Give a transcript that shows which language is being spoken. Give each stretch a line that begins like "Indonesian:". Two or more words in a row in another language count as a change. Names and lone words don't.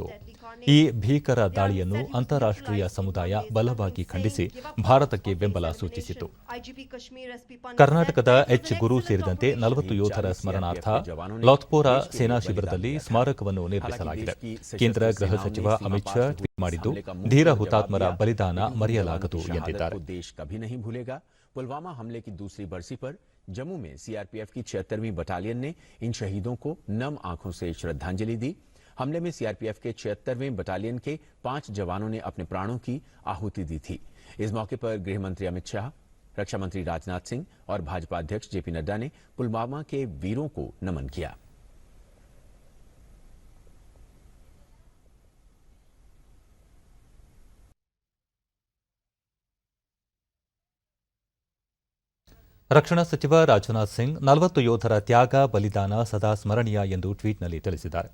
Kannada: ಈ ಭೀಕರ ದಾಳಿಯನ್ನು ಅಂತಾರಾಷ್ಟ್ರೀಯ ಸಮುದಾಯ ಬಲವಾಗಿ ಖಂಡಿಸಿ ಭಾರತಕ್ಕೆ ಬೆಂಬಲ ಸೂಚಿಸಿತು. ಕರ್ನಾಟಕದ ಎಚ್ ಗುರು ಸೇರಿದಂತೆ 40 ಯೋಧರ ಸ್ಮರಣಾರ್ಥ ಲೌತ್ಪೋರಾ ಸೇನಾ ಶಿಬಿರದಲ್ಲಿ ಸ್ಮಾರಕವನ್ನು ನಿರ್ಮಿಸಲಾಗಿದೆ. ಕೇಂದ್ರ ಗೃಹ ಸಚಿವ ಅಮಿತ್ ಶಾ ಟ್ವೀಟ್ ಮಾಡಿದ್ದು, ಧೀರ ಹುತಾತ್ಮರ ಬಲಿದಾನ ಮರೆಯಲಾಗದು ಎಂದಿದ್ದಾರೆ.
Hindi: पुलवामा हमले की दूसरी बरसी पर जम्मू में सीआरपीएफ की 76वीं बटालियन ने इन शहीदों को नम आंखों से श्रद्धांजलि दी. हमले में सीआरपीएफ के 76वें बटालियन के 5 जवानों ने अपने प्राणों की आहुति दी थी. इस मौके पर गृह मंत्री अमित शाह, रक्षा मंत्री राजनाथ सिंह और भाजपा अध्यक्ष जेपी नड्डा ने पुलवामा के वीरों को नमन किया.
Kannada: ರಕ್ಷಣಾ ಸಚಿವ ರಾಜನಾಥ್ ಸಿಂಗ್ 40 ಯೋಧರ ತ್ಯಾಗ ಬಲಿದಾನ ಸದಾ ಸ್ಮರಣೀಯ ಎಂದು ಟ್ವೀಟ್ನಲ್ಲಿ ತಿಳಿಸಿದ್ದಾರೆ.